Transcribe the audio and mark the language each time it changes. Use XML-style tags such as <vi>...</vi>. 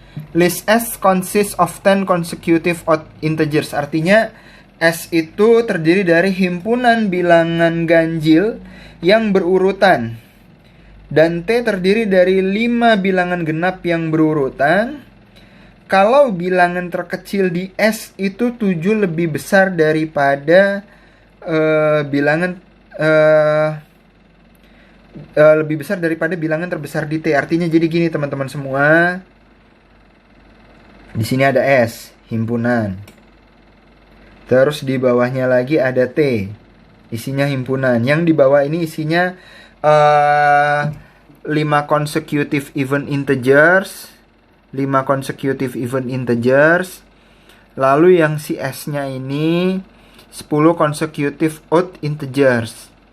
<en>List S consists of 10 consecutive odd integers.</en> <id>Artinya S itu terdiri dari himpunan bilangan ganjil yang berurutan. Dan T terdiri dari 5 bilangan genap yang berurutan. Kalau bilangan terkecil di S itu 7 lebih besar daripada bilangan terbesar di T. Artinya jadi gini teman-teman semua. Di sini ada S, himpunan. Terus di bawahnya lagi ada T, isinya himpunan. Yang di bawah ini isinya 5</id> <en>consecutive even integers. 5 consecutive even integers.</en> <id>Lalu yang si S-nya ini 10</id> <en>consecutive odd integers.</en>